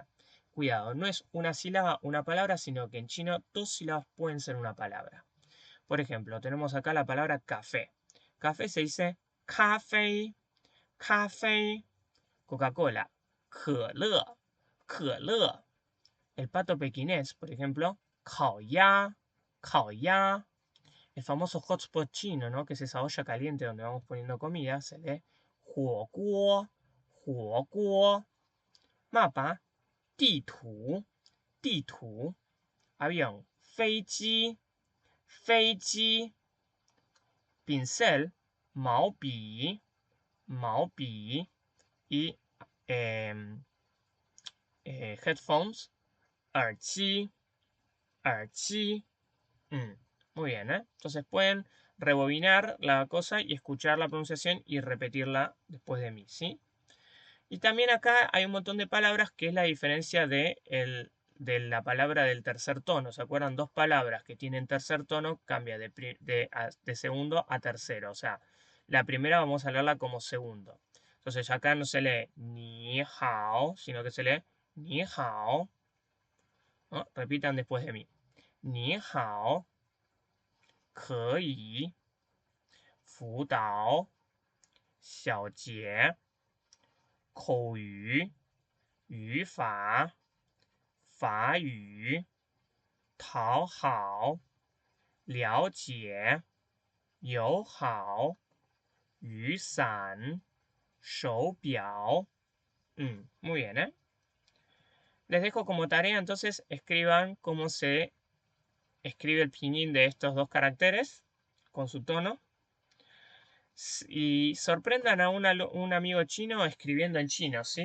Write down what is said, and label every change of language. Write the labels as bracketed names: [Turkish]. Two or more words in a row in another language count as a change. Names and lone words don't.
[Spanish] Cuidado, no es una sílaba una palabra, sino que en chino dos sílabas pueden ser una palabra. Por ejemplo, tenemos acá la palabra café. Café se dice café, café. Coca-Cola, [Chinese] 可乐, [Spanish] El pato pequinés, por ejemplo, [Chinese] 烤鸭, 烤鸭. [Spanish] El famoso hotspot chino, ¿no? Que es esa olla caliente donde vamos poniendo comida, se lee [Chinese] 火锅, 火锅. Mapa, 地图, 地图. Avión, 飞机, 飞机. Pincel, 毛笔, 毛笔. Y headphones, 耳机, 耳机. [Spanish] Muy bien, ¿eh? Entonces pueden rebobinar la cosa y escuchar la pronunciación y repetirla después de mí, ¿sí? Y también acá hay un montón de palabras que es la diferencia de la palabra del tercer tono. ¿Se acuerdan? Dos palabras que tienen tercer tono cambia de segundo a tercero. O sea, la primera vamos a leerla como segundo. Entonces acá no se lee [Chinese] 你好, [Spanish] sino que se lee [Chinese] 你好. [Spanish] ¿No? Repitan después de mí. [Chinese] 你好. 可以辅导小节口语语法法语讨好了解友好雨伞手表 [Spanish] muy bien, ¿eh? Les dejo como tarea, entonces escriban cómo se escribe el pinyin de estos dos caracteres con su tono. Y sorprendan a un amigo chino escribiendo en chino, ¿sí?